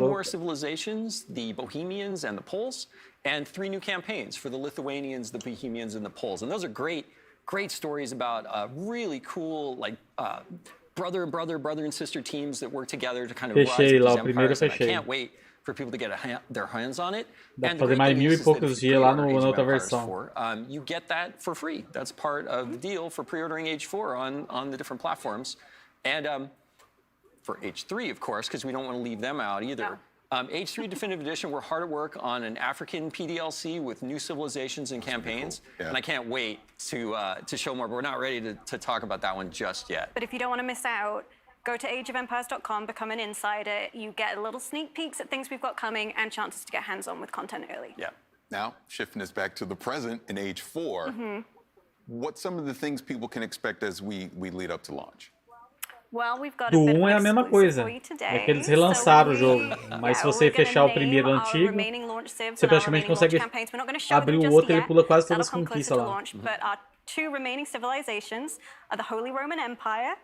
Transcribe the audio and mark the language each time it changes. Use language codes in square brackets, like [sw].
[en] more civilizations, the Bohemians and the Poles, and 3 new campaigns for the Lithuanians, the Bohemians, and the Poles. And those are great stories about really cool, like, brother and sister teams that work together to kind of rise up these empires. And I can't wait for people to get their hands on it. [pt] Dá pra fazer mais 1000 e poucos dias lá na outra versão. [en] You get that for free. That's part of the deal for pre-ordering Age 4 on the different platforms. And for Age 3, of course, because we don't want to leave them out either. Age 3 Definitive Edition, we're hard at work on an African PDLC with new civilizations and campaigns. And I can't wait to show more, but we're not ready to talk about that one just yet. But if you don't want to miss out, go to ageofempires.com, become an insider. You get little sneak peeks at things we've got coming and chances to get hands-on with content early. Yeah. Now, shifting us back to the present in Age 4, what's some of the things people can expect as we lead up to launch? Well, we've got [pt] Do 1 é a mesma coisa, é que eles relançaram o jogo, mas se você fechar o primeiro antigo, você praticamente consegue abrir o outro e ele pula quase todas as conquistas lá. [en] But our 2 remaining civilizations are the Holy Roman Empire.